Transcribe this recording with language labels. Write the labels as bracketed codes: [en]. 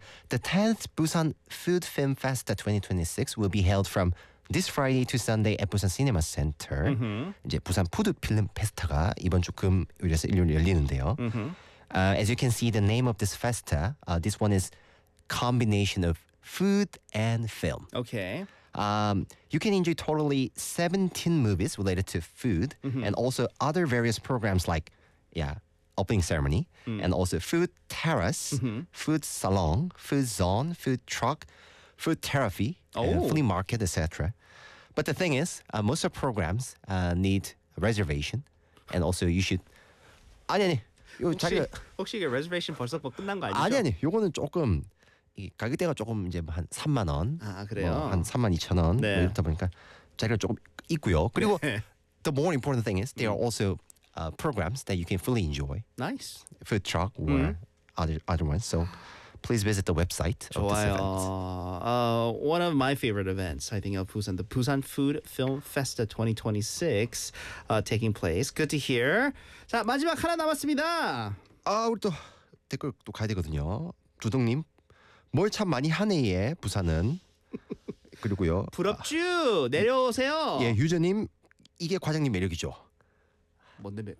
[en] The 10th Busan Food Film Fest 2026 will be held from this Friday to Sunday at Busan Cinema Center. Mm-hmm. [ko] 이제 부산 푸드 필름 페스타가 이번 주 금요일에서 일요일에 열리는데요. [en] As you can see, the name of this festa, this one is combination of food and film. Okay. You can enjoy totally 17 movies related to food and also other various programs like opening ceremony and also food terrace, food salon, food zone, food truck, food therapy, flea market, etc. But the thing is, most of programs need a reservation and also you should [ko] 아니 요 혹시 이게 reservation 벌써 끝난 거 아니죠? 아니 요거는 조금 가격대가 조금 이제 한 3만 원, 아 그래요? 뭐 한 3만 2천 원 네. 뭐 이렇다 보니까 자리가 조금 있고요. 그리고 네. [en] the more important thing is there are also programs that you can fully enjoy. Nice. Food truck or other ones. So please visit the website of this event. One of my favorite events, I think, of Busan, the Busan Food Film Festa 2026 taking place. Good to hear. [ko] 자 마지막 하나 남았습니다. 아 우리 또 댓글 또 가야 되거든요. 두둥님. 뭘 참 많이 하네예 부산은 그리고요 부럽쥬 내려오세요 예 유저님 이게 과장님 매력이죠 뭔데 뭐,